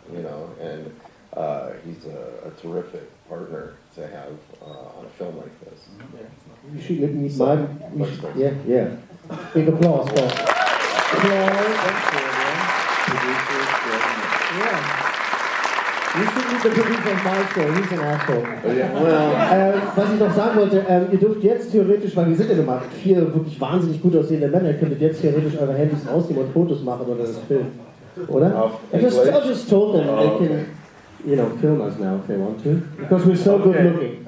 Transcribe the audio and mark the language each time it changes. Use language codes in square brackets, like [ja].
[en] You know, and he's a terrific partner to have on a film like this. You should meet yeah. Big applause for Yeah. You should meet the producer of my show, he's an asshole. [de] Was ich noch sagen wollte, ihr dürft jetzt theoretisch, weil wir sind ja immer 4 wirklich wahnsinnig gut aussehende Männer, ihr könntet jetzt theoretisch eure Handys rausnehmen und Fotos machen oder das filmen. Oder? [en] I just told them they can, you know, film us now if they want to. Because we're so good looking.